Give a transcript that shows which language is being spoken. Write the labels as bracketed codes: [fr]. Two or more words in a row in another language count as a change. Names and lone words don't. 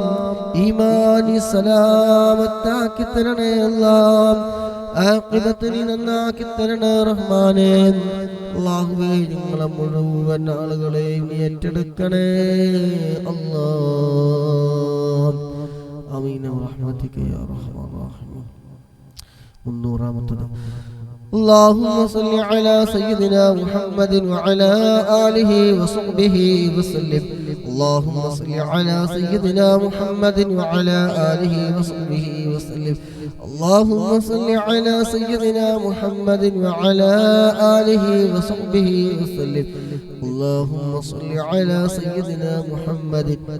[ml] ഈമാനി സലാമത്താക്കി തരണേ അല്ലാഹ്. ആഖിബത്തിനെ നന്നാക്കി തരണേ റഹ്മാനേ. അല്ലാഹുവേ ഞങ്ങളെ മുഴുവൻ ആളുകളെയും ഏറ്റെടുക്കണേ അല്ലാഹ്. [ar] آمين رحمتك يا رحمن رحيم. 300 اللهم صل على سيدنا محمد وعلى آله وصحبه وسلم اللهم صل على سيدنا محمد وعلى آله وصحبه وسلم اللهم صل على سيدنا محمد وعلى آله وصحبه وسلم اللهم صل على سيدنا محمد